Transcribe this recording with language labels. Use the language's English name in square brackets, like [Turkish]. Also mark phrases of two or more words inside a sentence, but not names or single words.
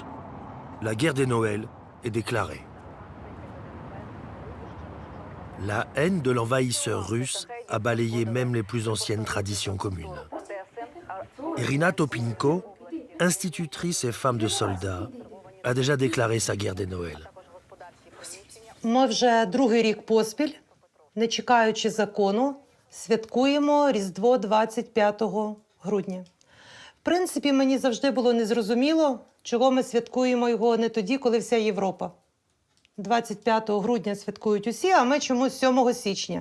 [French] La guerre des Noëls est déclarée. La haine de l'envahisseur russe a balayé même les plus anciennes traditions communes. Irina Topinko, institutrice et femme de soldats, a déjà déclaré sa guerre des Noëls. [Ukrainian] Ми вже другий рік поспіль, не чекаючи закону, святкуємо Різдво 25 грудня. В принципі, мені завжди було незрозуміло, чого ми святкуємо його не тоді, коли вся Європа. 25 грудня святкують усі, а ми чомусь 7 січня.